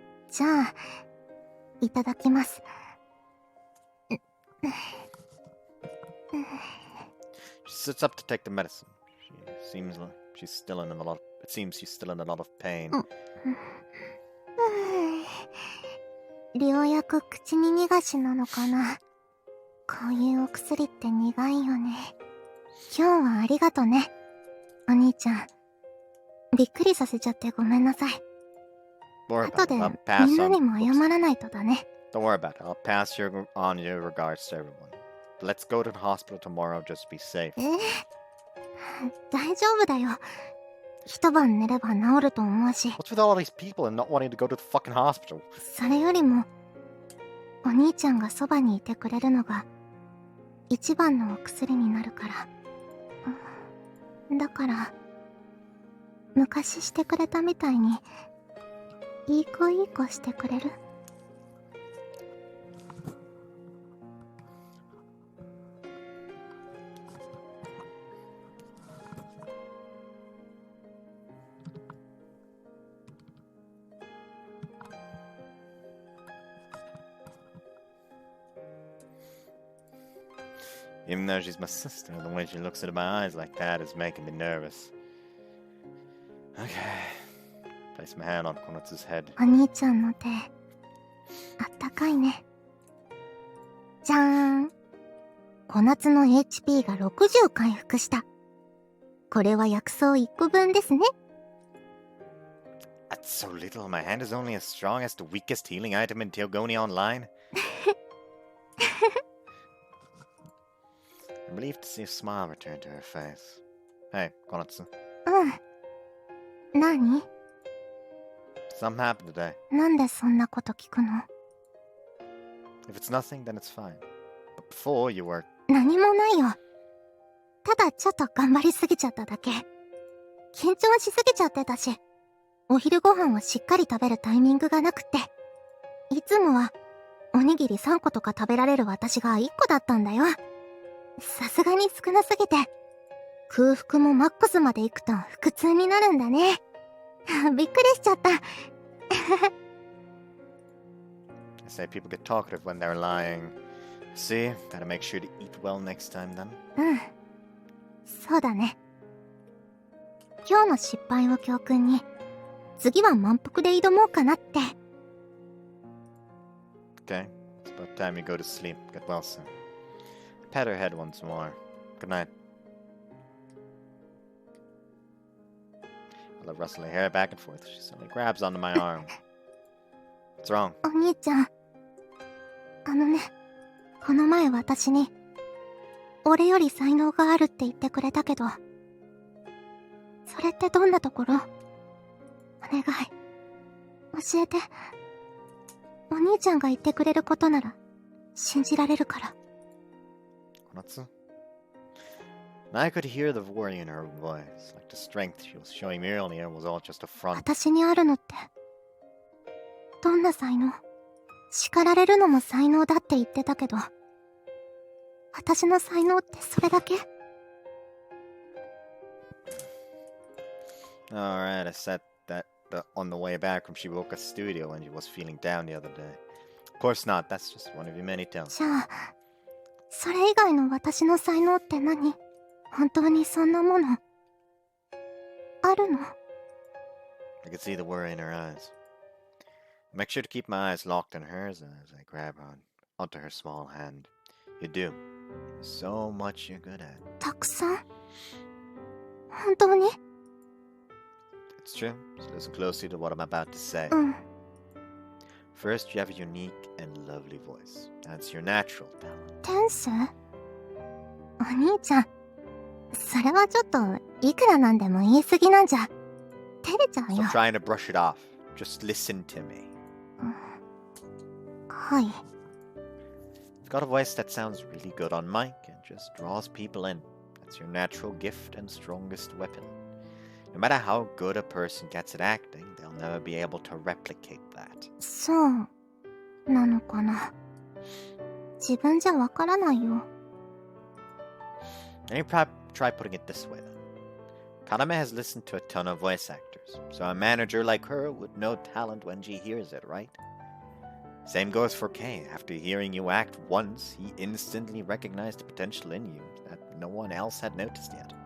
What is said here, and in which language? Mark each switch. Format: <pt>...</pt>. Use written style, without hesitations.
<ja>じゃあ、いただきます。</ja> <en>She sits up to take the medicine. It seems she's still in a lot of pain.</en> <ja>良薬口に逃がしなのかな。こういうお薬って苦いよね。今日はありがとね、お兄ちゃん。びっくりさせちゃってごめんなさい。後でみんなにも謝らないとだね。</ja> <en>Don't worry about it. I'll pass on your regards to everyone. Let's go to the hospital tomorrow just to be safe.</en> <ja>大丈夫だよ。一晩寝れば治ると思うし。</ja> <en>What's with all these people and not wanting to go to the fucking hospital?</en> <ja>それよりも、お兄ちゃんがそばにいてくれるのが一番のお薬になるから。だから、昔してくれたみたいに、いい子いい子してくれる</ja> <en>Even though she's my sister, the way she looks into my eyes like that is making me nervous. Okay. Place my hand on Konatsu's head.</en> <ja>お兄ちゃんの手、あったかいね。じゃーん。小夏の HP が60回復した。これは薬草1個分ですね。</ja> <en>That's so little. My hand is only as strong as the weakest healing item in Teogoni Online. I'm relieved to see a smile return to her face. Hey, Konatsu.</en> <ja>うん。何</ja> <en>？Something happened today.</en> <ja>なんでそんなこと聞くの？</ja> <en>If it's nothing, then it's fine. But before you were...</en> <ja>何もないよ。ただちょっと頑張りすぎちゃっただけ。緊張しすぎちゃってたし、お昼ご飯をしっかり食べるタイミングがなくって。いつもは、おにぎり3個とか食べられる私が1個だったんだよ。さすがに少なすぎて、空腹もマックスまで行くと腹痛になるんだね。びっくりしちゃった。</ja> <en>I say people get talkative when they're lying. See, gotta make sure to eat well next time then.</en> <ja>うん。そうだね。今日の失敗を教訓に、次は満腹で挑もうかなって。</ja> <en>Okay, it's about time you go to sleep. Get well soon. Pat her head once more. Good night. I let Russell hair back and forth. She suddenly grabs onto my arm. What's wrong?</en> <ja>お兄ちゃん。この前私に、俺より才能があるって言ってくれたけど、それってどんなところ？お願い。教えて。お兄ちゃんが言ってくれることなら、信じられるから。</ja> <en>Konatsu? I could hear the worry in her voice, like the strength she was showing me earlier was all just a front.</en> <ja>私にあるのって、どんな才能？叱られるのも才能だって言ってたけど、私の才能ってそれだけ？</ja> <en>Alright, I said that on the way back from Shibuoka Studio when she was feeling down the other day. Of course not, that's just one of your many talents.</en> <ja>じゃあ、それ以外の私の才能って何？本当にそんなものあるの？</ja> <en>I could see the worry in her eyes. I make sure to keep my eyes locked on hers as I grab onto her small hand. You do. There's so much you're good at.</en> <ja>たくさん？本当に？</ja> <en>It's true. So listen closely to what I'm about to say.</en> <ja>うん。</ja> <en>First, you have a unique and lovely voice. That's your natural talent.</en> <ja>天使？お兄ちゃん、それはちょっといくらなんでも言い過ぎなんじゃ。照れちゃうよ。</ja> <en>Stop trying to brush it off. Just listen to me.</en> <ja>はい。</ja> <en>You've got a voice that sounds really good on mic and just draws people in. That's your natural gift and strongest weapon. No matter how good a person gets at acting, they'll never be able to replicate that.</en> <ja>そうなのかな。自分じゃわからないよ。</ja> <en>And you try putting it this way then. Kaname has listened to a ton of voice actors, so a manager like her would know talent when she hears it, right? Same goes for Kei. After hearing you act once, he instantly recognized the potential in you that no one else had noticed yet.</en>